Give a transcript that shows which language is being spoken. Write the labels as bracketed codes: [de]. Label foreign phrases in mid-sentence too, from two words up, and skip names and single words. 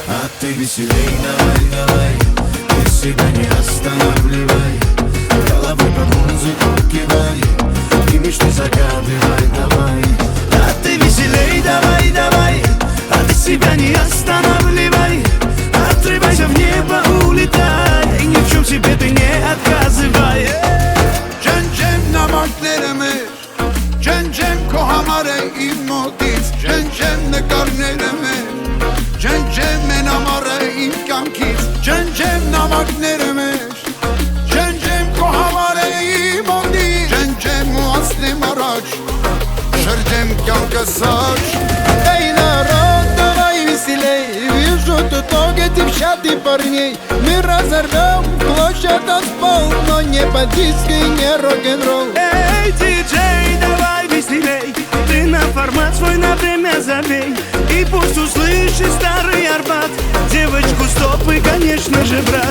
[ru] А ты веселей, давай, давай, ты себя не останавливай, головой под музыку кивай, и мечты загадывай, давай. А ты веселей, давай, давай, а ты себя не останавливай, отрывайся в небо, улетай, и ни в чем себе ты не отказывай. [hy] Ջնջեմ նամակները մեր, ջնջեմ քո համար է իմ մոտից, ջնջեմ նկարները մեր, ջնջեմ մեն ամառը իմ կյանքից, ջնջեմ նամակները մեր, ջնջեմ քո համար է իմ մոտից, ջնջեմ ու ասնեմ առաջ, շրջեմ կյանքս աջ։ [ru] Эй, народ, давай веселей, вижу тут много девчат и парней, мы разорвем в клочья танцпол, но не под диско и не рок-н-ролл. Эй, диджей, давай веселей, ты на формат свой на время забей, и пусть услышит старый Арбат, девочку стоп и, конечно же, брат.